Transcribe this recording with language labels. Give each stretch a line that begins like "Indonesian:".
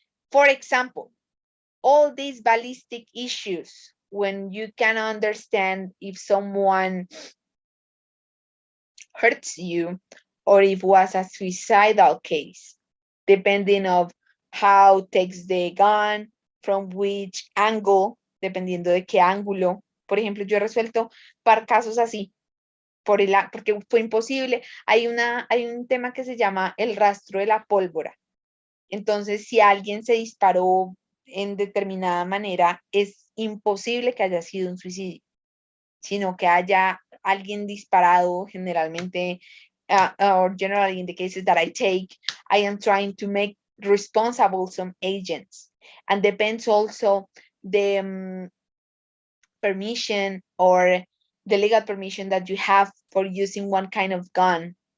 English: For example, all these ballistic issues, when you can understand if someone hurts you or if it was a suicidal case, depending of how takes the gun, from which angle,
Spanish: dependiendo de qué ángulo. Por ejemplo, yo he resuelto para casos así, porque fue imposible. Hay un tema que se llama el rastro de la pólvora. Entonces, si alguien se disparó en determinada manera, es imposible que haya sido un suicidio, sino que haya alguien disparado. Generalmente,
English: or generally in the cases that I take, I am trying to make responsible some agents, and depends also the permission or the legal permission that you have for using one kind of gun.